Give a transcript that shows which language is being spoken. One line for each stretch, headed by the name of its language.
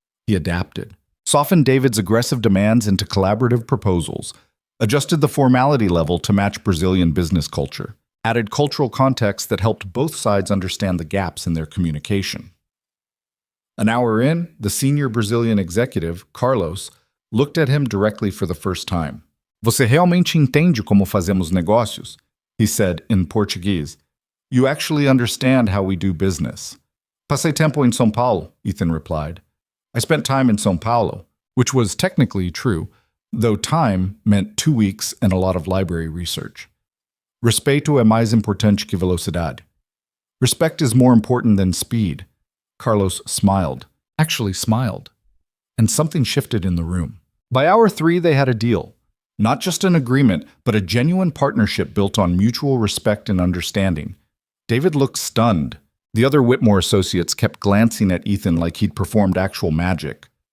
English: He adapted, softened David's aggressive demands into collaborative proposals, adjusted the formality level to match Brazilian business culture, added cultural context that helped both sides understand the gaps in their communication. An hour in, the senior Brazilian executive, Carlos, looked at him directly for the first time.
Portuguese: Você realmente entende como fazemos negócios?
English: He said in Portuguese. You actually understand how we do business.
Portuguese: Passei tempo em São Paulo,
English: Ethan replied. I spent time in São Paulo, which was technically true, though time meant 2 weeks and a lot of library research.
Portuguese: Respeito é mais importante que velocidade.
English: Respect is more important than speed. Carlos smiled, actually smiled, and something shifted in the room. By hour 3, they had a deal. Not just an agreement, but a genuine partnership built on mutual respect and understanding. David looked stunned. The other Whitmore associates kept glancing at Ethan like he'd performed actual magic.